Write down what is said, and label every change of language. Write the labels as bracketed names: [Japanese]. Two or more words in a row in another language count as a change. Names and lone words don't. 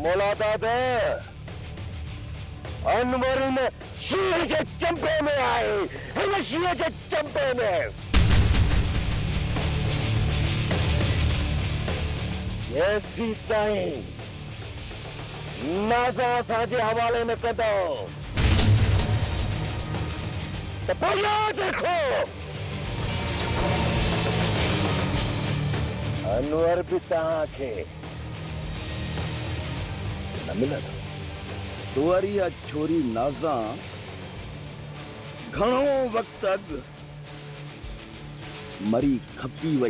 [Sindhi] मुलादाद अनवर हिन शींहं जे चंपे में आहे। हिन शींहं जे चंपे में जेसी ताईं नाज़ा असांजे हवाले में कंदो तो बोलो देखो अनवर भी तव्हांखे न मिलंदो। तुअरी या छोरी नाज़ा घणो वक्त अॻु मरी खपी वई।